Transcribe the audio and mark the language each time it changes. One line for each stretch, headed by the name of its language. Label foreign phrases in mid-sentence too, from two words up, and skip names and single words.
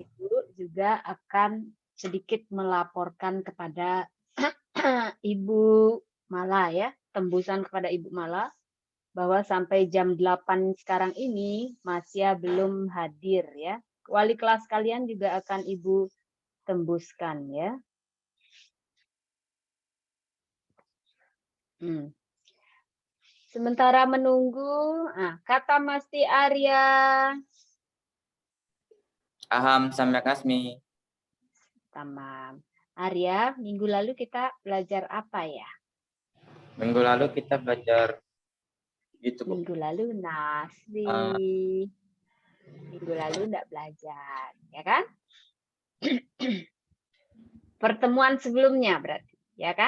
Indonesian: Ibu juga akan sedikit melaporkan kepada Ibu Mala ya, tembusan kepada Ibu Mala bahwa sampai jam 8 sekarang ini Masya belum hadir ya. Wali kelas kalian juga akan Ibu tembuskan ya. Sementara menunggu, kata Masti Arya.
Sanskrit: Aham, samyak asmi. Tamam.
Indonesian: Arya, minggu lalu kita belajar apa ya? Minggu lalu kita belajar gitu, Bu. Minggu lalu Nasri. Minggu lalu enggak belajar, ya kan? Pertemuan sebelumnya berarti, ya kan?